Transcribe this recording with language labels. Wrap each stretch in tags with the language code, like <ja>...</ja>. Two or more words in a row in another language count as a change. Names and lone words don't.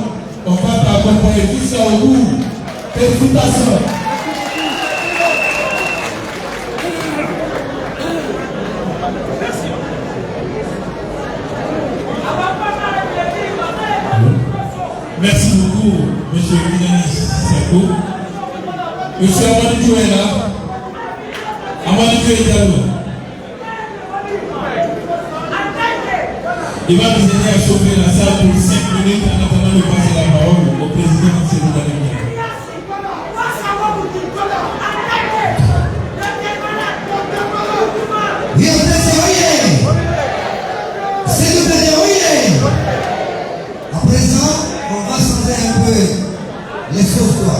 <fr>On va t'accompagner tout ça au bout. Félicitations. Merci beaucoup, M. Guidanis Seko. M. Amadou est là. Amadou est là. Il va nous aider à chauffer la salle pour 5 minutes en attendant de passer la parole au président de cette année. À présent, on va changer un peu les choses.</fr>